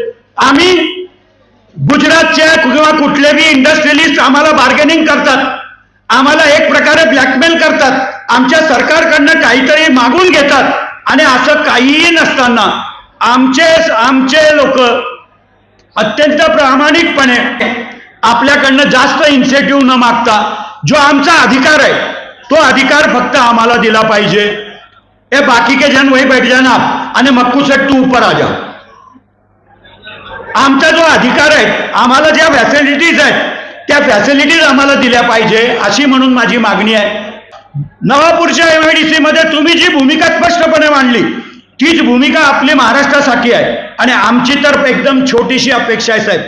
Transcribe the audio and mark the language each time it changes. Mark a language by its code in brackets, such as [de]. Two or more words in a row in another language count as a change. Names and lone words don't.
[mr] आम्ही गुजरातच्या किंवा कुठलेही इंडस्ट्रियलिस्ट आम्हाला बार्गेनिंग करतात, आम्हाला एक प्रकारे ब्लॅकमेल करतात, आमच्या सरकारकडनं काहीतरी मागून घेतात आणि असं काहीही नसताना आमचे लोक अत्यंत प्रामाणिकपणे आपल्याकडनं जास्त इन्सेंटिव्ह न मागता जो आमचा अधिकार आहे तो अधिकार फक्त आम्हाला दिला पाहिजे. [hi] ए बाकी के जन वही बैठ जाना आणि मक्कू सेट तू ऊपर आ जा. [mr] आमचा जो अधिकार आहे, आम्हाला ज्या फॅसिलिटीज आहेत त्या फॅसिलिटीज आम्हाला दिल्या पाहिजे अशी म्हणून माझी मागणी आहे. नवापूरच्या MIDC मध्ये तुम्ही जी भूमिका स्पष्टपणे मांडली तीच भूमिका आपली महाराष्ट्रासाठी आहे आणि आमची तर एकदम छोटीशी अपेक्षा आहे साहेब.